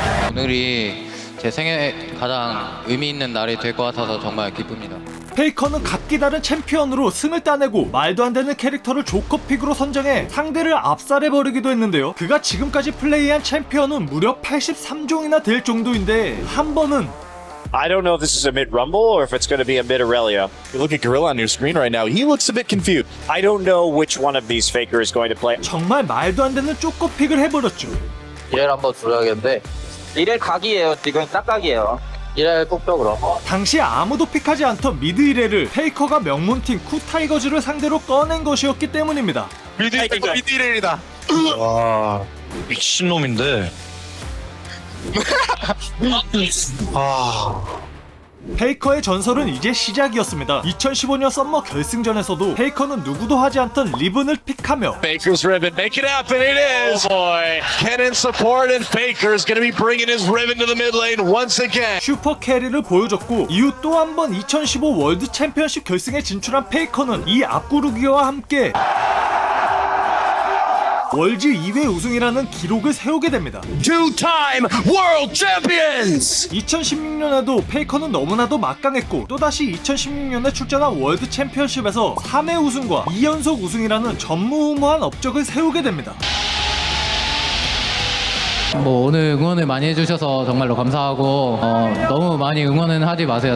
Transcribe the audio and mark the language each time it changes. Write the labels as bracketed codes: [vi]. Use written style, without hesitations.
[ko] 오늘이 제 생애 가장 의미 있는 날이 될 것 같아서 정말 기쁩니다. 페이커는 각기 다른 챔피언으로 승을 따내고 말도 안 되는 캐릭터를 조커픽으로 선정해 상대를 압살해버리기도 했는데요. 그가 지금까지 플레이한 챔피언은 무려 83종이나 될 정도인데 한 번은 [en] I don't know if this is a mid Rumble or if it's going to be a mid Aurelia. You look at Gorilla on your screen right now. He looks a bit confused. I don't know which one of these Faker is going to play. [ko] 정말 말도 안 되는 쪼꼬픽을 해버렸죠. 이렐 한번 들어야겠는데 이렐 각이에요. 지금 딱 각이에요. 이렐 뽑죠 그럼. 당시 아무도 픽하지 않던 미드 이레를 페이커가 명문팀 쿠타이거즈를 상대로 꺼낸 것이었기 때문입니다. 미디레이다. 와, 미친놈인데. 페이커의 전설은 이제 시작이었습니다. 2015년 썸머 결승전에서도 페이커는 누구도 하지 않던 리븐을 픽하며 [en] Faker's ribbon, make it happen. It is. Oh boy. Cannon support and Faker's going to be bringing his ribbon to the mid lane once again. [ko] 슈퍼 캐리를 보여줬고 이후 또 한 번 2015 월드 챔피언십 결승에 진출한 페이커는 이 앞구르기와 함께 월즈 2회 우승이라는 기록을 세우게 됩니다. [en] Two-time world champions. [ko] 2016년에도 페이커는 너무나도 막강했고 또다시 2016년에 출전한 월드 챔피언십에서 3회 우승과 2연속 우승이라는 전무후무한 업적을 세우게 됩니다. 뭐 오늘 응원을 많이 해주셔서 정말로 감사하고 너무 많이 응원은 하지 마세요.